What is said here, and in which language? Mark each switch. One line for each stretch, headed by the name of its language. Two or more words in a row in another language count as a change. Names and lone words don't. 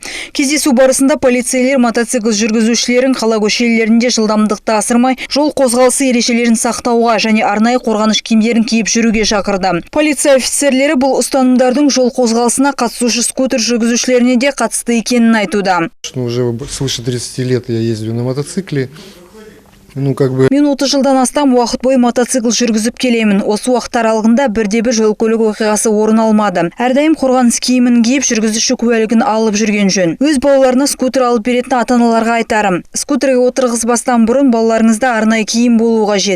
Kazakh: Кездесу барысында полицейлер мотоцикл жүргізушілерін қала көшелерінде жылдамдықты асырмай, жол қозғалысы ережелерін сақтауға және арнайы қорғаныш киімдерін киіп жүруге шақырды. Полиция офицерлері бұл ұстанымдардың жол қозғалысына қатысушы скутер жүргізушілеріне де қатысты екенін айтуда.
Russian: Уже свыше 30 лет я ездил на мотоцикле.
Kazakh: Мен 30 жылдан астам уақыт бойы мотоцикл жүргізіп келемін. Осы уақыт аралығында бірде-бір жол-көлік оқиғасы орын алмады. Әрдайым қорғаныс киімін киіп жүргізуші куәлігін алып жүрген жөн. Өз балаларына скутер алып беретін ата-аналарға айтарым. Скутерге отырғызбастан бұрын балаларыңызда арнайы киім болуы қажет.